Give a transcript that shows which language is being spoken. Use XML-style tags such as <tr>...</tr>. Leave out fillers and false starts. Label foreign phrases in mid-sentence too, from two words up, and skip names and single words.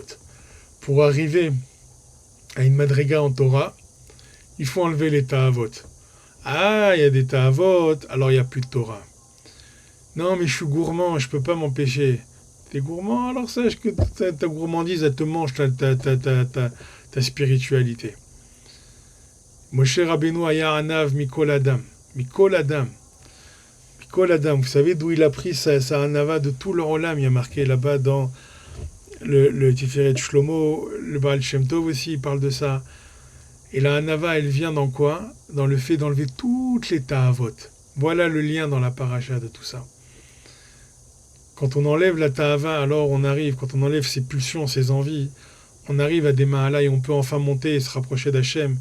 <fr>Pour arriver à une madriga en Torah, il faut enlever les Tahavot. Ah, il y a des Tahavot, alors il n'y a plus de Torah. Non, mais je suis gourmand, je peux pas m'empêcher. T'es gourmand, alors sache que ta gourmandise, elle te mange ta spiritualité.</fr> <he>משה רבינו היה ענו מכל אדם. מכל אדם. מכל אדם.</he> <fr>Vous savez d'où il a pris sa anava de</fr> <he>כל העולם?</he> <fr>Il y a marqué là-bas dans le Tiferet Shlomo, le Baal Shem Tov aussi, il parle de ça. Et la anava, elle vient dans quoi? Dans le fait d'enlever toutes les tahavot. Voilà le lien dans la paracha de tout ça. Quand on enlève la tahava, alors on arrive, quand on enlève ses pulsions, ses envies, on arrive à des mahalas et on peut enfin monter et se rapprocher d'Hachem.</fr>